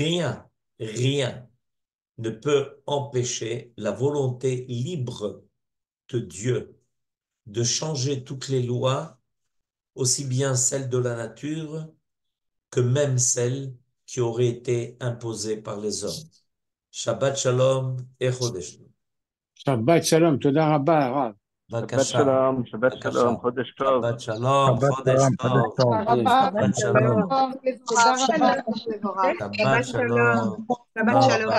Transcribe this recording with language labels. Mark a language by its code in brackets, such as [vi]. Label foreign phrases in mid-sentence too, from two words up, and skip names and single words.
[fr] rien ne peut empêcher la volonté libre de Dieu de changer toutes les lois, aussi bien celles de la nature que même celles qui auraient été imposées par les hommes. [he] שבת שלום et חודש טוב. שבת שלום, תודה רבה, רב. Shabbat Bבקשה, שלום, שבת שלום, בבקשה. חודש טוב. שבת שלום, Shabbat Chodesh שלום, חודש Tov. Tov. שבת שלום, תודה רבה, מבורך. שבת שלום, שבת שלום.